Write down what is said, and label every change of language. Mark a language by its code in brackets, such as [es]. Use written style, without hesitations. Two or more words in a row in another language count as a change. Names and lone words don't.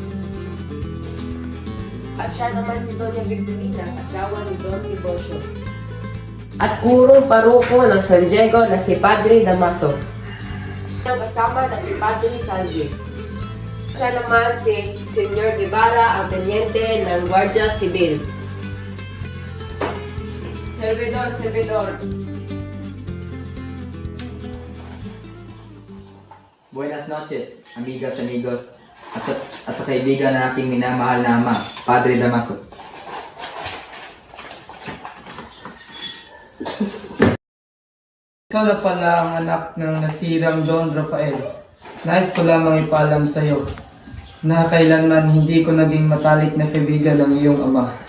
[tl] At siya naman si Doña Victorina, asawa ni Don Tiborcio. At urong paruko ng San Diego na si Padre Damaso. Ang kasama na si Padre Sanji. Siya naman si Senyor Guevara, ang tenyente ng Guardia Civil. Servidor. [es] Buenas noches, amigas, amigos, [tl] at sa kaibigan na ating minamahal na ama, Padre Damaso. Ikaw na pala ang anak ng nasirang Don Rafael. Nais ko lamang ipaalam sa iyo na kailanman hindi ko naging matalik na kaibigan ng iyong ama.